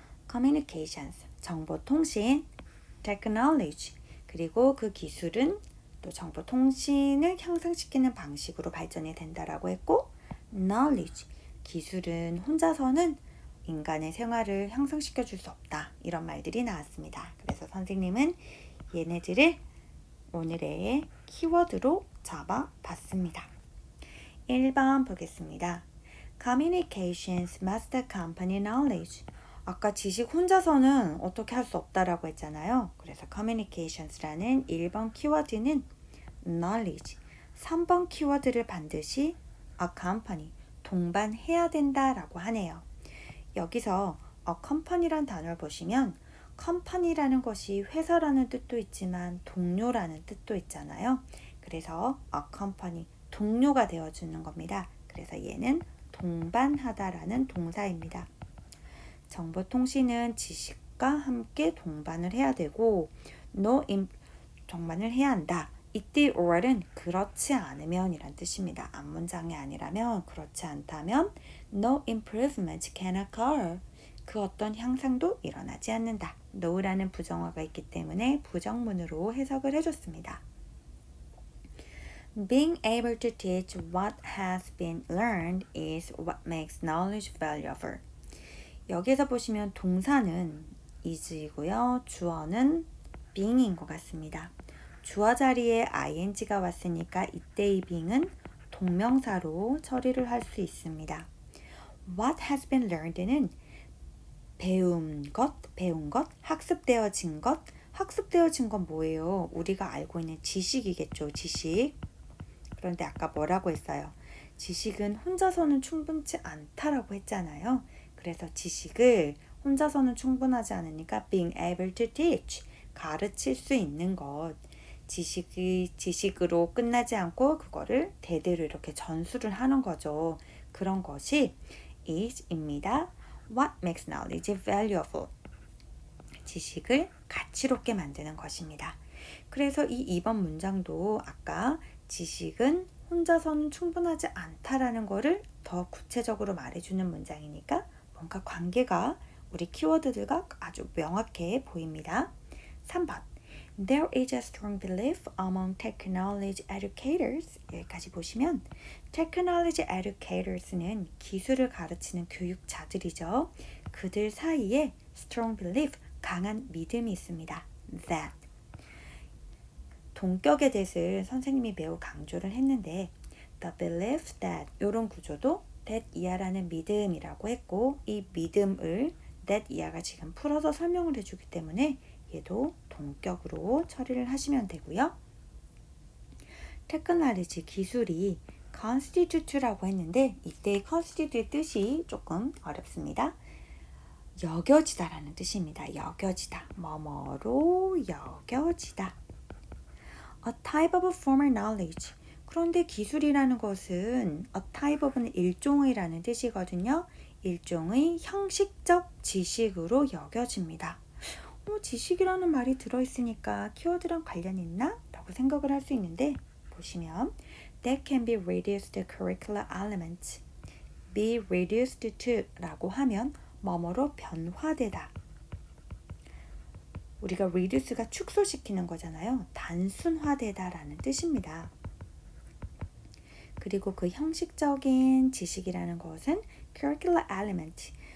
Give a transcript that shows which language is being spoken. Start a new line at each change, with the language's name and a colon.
Korean: communications, 정보통신, technology, 그리고 그 기술은 또 정보통신을 향상시키는 방식으로 발전이 된다라고 했고 knowledge, 기술은 혼자서는 인간의 생활을 향상시켜 줄 수 없다. 이런 말들이 나왔습니다. 그래서 선생님은 얘네들을 오늘의 키워드로 잡아봤습니다. 1번 보겠습니다.
English: Communications must accompany knowledge.
Korean: 아까 지식 혼자서는 어떻게 할 수 없다라고 했잖아요. 그래서 communications라는 1번 키워드는 knowledge, 3번 키워드를 반드시 accompany, 동반해야 된다라고 하네요. 여기서 accompany란 단어를 보시면 company라는 것이 회사라는 뜻도 있지만 동료라는 뜻도 있잖아요. 그래서 accompany, 동료가 되어주는 겁니다. 그래서 얘는 동반하다라는 동사입니다. 정보통신은 지식과 함께 동반을 해야 되고 동반을 해야 한다. 이때 or은 그렇지 않으면 이란 뜻입니다. 앞문장이 아니라면 그렇지 않다면
English: no improvement can occur.
Korean: 그 어떤 향상도 일어나지 않는다. no라는 부정어가 있기 때문에 부정문으로 해석을 해줬습니다.
English: Being able to teach what has been learned is what makes knowledge valuable.
Korean: 여기서 보시면 동사는 is이고요. 주어는 being인 것 같습니다. 주어 자리에 ing가 왔으니까 이때의 being은 동명사로 처리를 할 수 있습니다.
English: What has been learned
Korean: 는 배운 것, 학습되어진 것. 학습되어진 건 뭐예요? 우리가 알고 있는 지식이겠죠, 지식. 그런데 아까 뭐라고 했어요? 지식은 혼자서는 충분치 않다라고 했잖아요. 그래서 지식을 혼자서는 충분하지 않으니까
English: being able to teach,
Korean: 가르칠 수 있는 것. 지식으로 끝나지 않고 그거를 대대로 이렇게 전수를 하는 거죠. 그런 것이 is입니다.
English: What makes knowledge valuable?
Korean: 지식을 가치롭게 만드는 것입니다. 그래서 이 2번 문장도 아까 지식은 혼자서는 충분하지 않다라는 거를 더 구체적으로 말해주는 문장이니까 뭔가 관계가 우리 키워드들과 아주 명확해 보입니다.
English: 3번 There is a strong belief among technology educators.
Korean: 여기까지 보시면 technology educators는 기술을 가르치는 교육자들이죠. 그들 사이에 strong belief, 강한 믿음이 있습니다.
English: That.
Korean: 동격의 that을 선생님이 매우 강조를 했는데
English: the belief that
Korean: 이런 구조도 that 이하라는 믿음이라고 했고 이 믿음을 that 이하가 지금 풀어서 설명을 해주기 때문에 얘도 동격으로 처리를 하시면 되고요. 테크놀로지 기술이 constitute라고 했는데 이때의 constitute의 뜻이 조금 어렵습니다. 여겨지다라는 뜻입니다. 여겨지다. 뭐뭐로 여겨지다.
English: A type of formal knowledge.
Korean: 그런데 기술이라는 것은 a type of는 일종의라는 뜻이거든요. 일종의 형식적 지식으로 여겨집니다. 지식이라는 말이 들어있으니까 키워드랑 관련이 있나? 라고 생각을 할 수 있는데 보시면
English: That can be reduced to curricular elements. Be reduced to
Korean: 라고 하면 뭐뭐로 변화되다. 우리가 reduce가 축소시키는 거잖아요. 단순화되다 라는 뜻입니다. 그리고 그 형식적인 지식이라는 것은 curricular element.